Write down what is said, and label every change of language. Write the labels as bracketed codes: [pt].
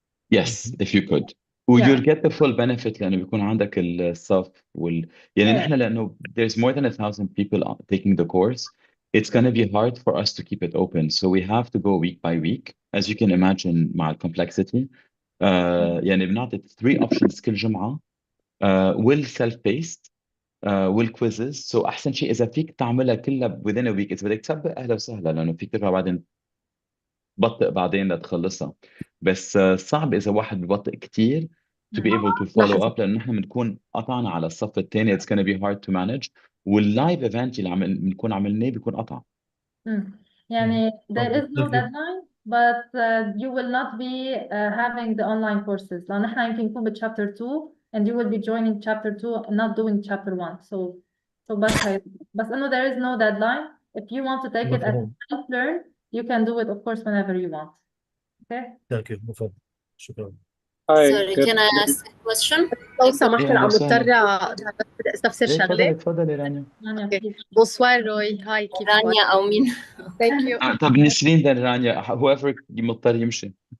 [en] Yes, if you could. Yeah. You'll get the full benefit [ar] لأنه بيكون عندك الصف يعني [en] Yeah. [ar] نحن لأنه [en] there's more than 1,000 people taking the course. It's going to be hard for us to keep it open. So we have to go week by week. As you can imagine [ar] مع [en] complexity. [ar] يعني بنعطي 3 options كل جمعة. [en] self-paced. والquizzes. So [ar] أحسن شيء إذا فيك تعملها كلها [en] within a week. [ar] إذا بدك تسبق أهلا وسهلا لأنه فيك ترجع بعدين بطئ بعدين لتخلصها. بس صعب إذا واحد ببطئ كتير [en] to be able to follow up [ar] لأنه نحن بنكون قطعنا على الصف الثاني. [en] It's going to be hard to manage. [ar] واللايف ايفنت اللي بنكون عملناه بيكون قطع. يعني [en] there is no Thank you. deadline but you will not be having the online courses. [ar] لأن احنا يمكن نكون [en] chapter 2 and you will be joining chapter 2 and not doing chapter 1. So [ar] بس إنه [en] there is no deadline. If you want to take it as [ar] مفهوم. [en] self-learn, you can do it of course whenever you want. Okay? Thank you. [ar] مفهوم. شكرا. [en] Sorry, can I ask a question? [ar] لو سمحت إيه، أنا أهلا مضطرة وسهلا. بدي استفسر إيه، تفضلي شغلة. تفضلي رانيا. اوكي بونسوار روي، هاي كيفك؟ رانيا أو مين؟ [en] Thank you. [ar] طب نسرين ده رانيا [en] whoever [ar] مضطر يمشي.